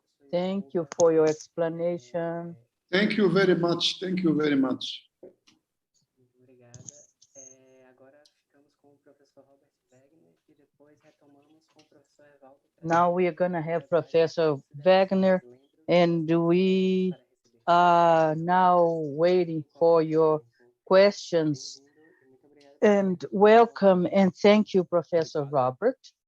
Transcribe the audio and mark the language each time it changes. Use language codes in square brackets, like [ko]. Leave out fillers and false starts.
[en] Thank you for your explanation. Thank you very much. Thank you very much. [pt] Obrigada. Agora ficamos com o professor Robert Wagner e depois retomamos com o professor Evaldo. [en] Now we are going to have Professor Wagner, and we are now waiting for your questions. And welcome and thank you, Professor Robert.